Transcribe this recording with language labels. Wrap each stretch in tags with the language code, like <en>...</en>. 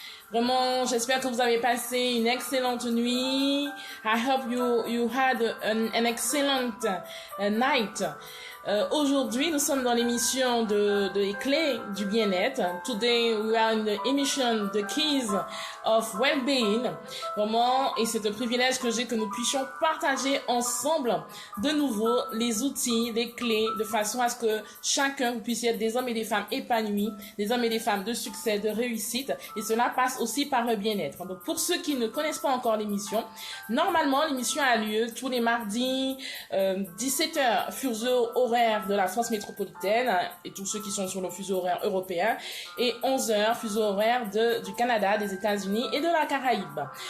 <fr>Vraiment, j'espère que vous avez passé une excellente nuit.</fr> <en>I hope you had an excellent night.</en> <fr>Aujourd'hui, nous sommes dans l'émission de les clés du bien-être.</fr> <en>Today, we are in the emission The Keys of Well-being.</en> <fr>Vraiment, et c'est un privilège que j'ai que nous puissions partager ensemble de nouveau les outils, les clés, de façon à ce que chacun vous puissiez être des hommes et des femmes épanouis, des hommes et des femmes de succès, de réussite. Et cela passe aussi par le bien-être. Donc, pour ceux qui ne connaissent pas encore l'émission, normalement, l'émission a lieu tous les mardis, 17h, fuseau horaire de la France métropolitaine, et tous ceux qui sont sur le fuseau horaire européen, et 11h, fuseau horaire du Canada, des États-Unis et de la Caraïbe.</fr>